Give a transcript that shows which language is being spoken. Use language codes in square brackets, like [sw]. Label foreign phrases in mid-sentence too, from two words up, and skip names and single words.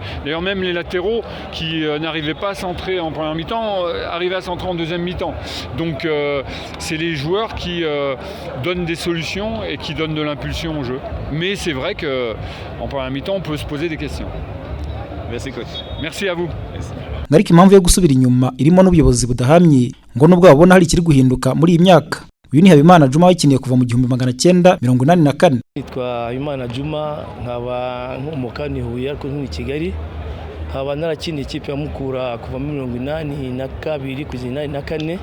[fr] D'ailleurs, même les latéraux qui n'arrivaient pas à centrer en première mi-temps, arrivaient à centrer en deuxième mi-temps. Donc c'est les joueurs qui donnent des solutions et qui donnent de l'impulsion au jeu. Mais c'est vrai qu'en première mi-temps, on peut se poser des questions. Merci coach. Merci à vous. Merci. [rw] Ariko impamvu yo gusubira inyuma irimo n'ubuyobozi budahamye ngo nubwo babona hari ikiri guhinduka muri iyi myaka. Uyu ni Habimana Juma wakiniye kuva mu 1984. Nitwa Habimana Juma, nkaba nk'umukani Huye ariko nk'I Kigali. Nkaba narakiniye ikipe ya Mukura kuva mu 1982 kugeza 1984.